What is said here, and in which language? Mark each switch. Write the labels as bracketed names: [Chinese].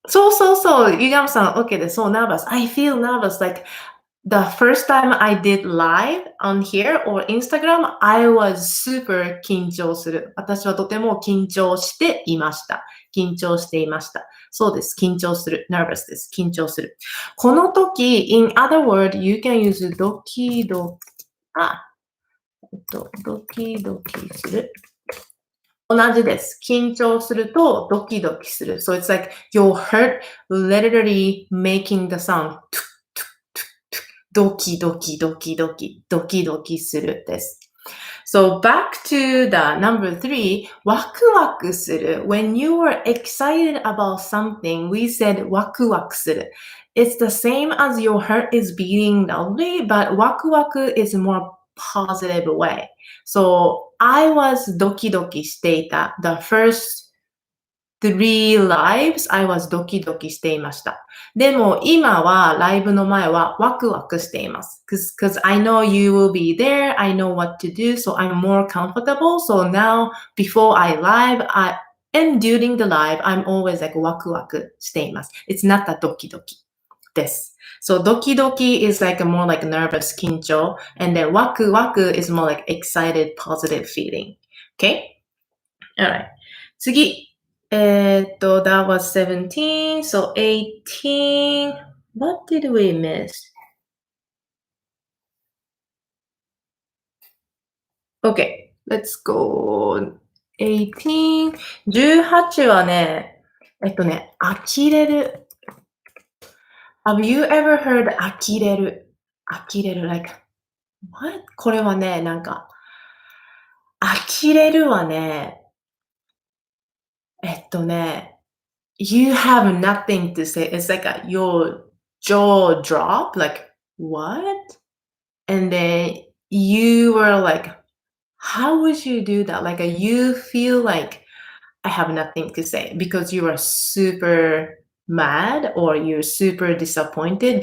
[Japanese] そうそうそう。ゆがむさん、OK です。 [English] そう、nervous. I feel nervous. Like, the first time I did live on here or Instagram, I was super 緊張する。 [Japanese] 私はとても緊張していました。緊張していました。そうです。緊張する。nervous です。緊張する。この時、 [English] in other word, you can use ドキドキドキする。 [Japanese] 同じです。緊張するとドキドキする。 [English] So it's like your heart literally making the sound ドキドキドキドキドキドキするです。 So back to the number 3, ワクワクする。 When you were excited about something, we said ワクワクする。 It's the same as your heart is beating loudly, but ワクワク is more positive way. So I was ドキドキしていた。 The first 3 lives, I was ドキドキしていました。 [Japanese] でも今はライブの前はワクワクしています。 [English] Because I know you will be there, I know what to do, so I'm more comfortable. So now, before I live, and during the live, I'm always like ワクワクしています。 It's not a ドキドキです。 So ドキドキ is like a more like nervous 緊張 and then ワクワク is more like excited positive feeling. Okay? Alright. 次。that was 17. So 18. What did we miss? Okay, let's go. 18. [Japanese] 18はね、呆れる。 [English] Have you ever heard 呆れる？ 呆れる like, what? [Japanese] これはね、なんか、呆れるはね、 [English] you have nothing to say. It's like your jaw drop, like, what? And then you were like, how would you do that? Like, you feel like I have nothing to say because you are super mad or you're super disappointed.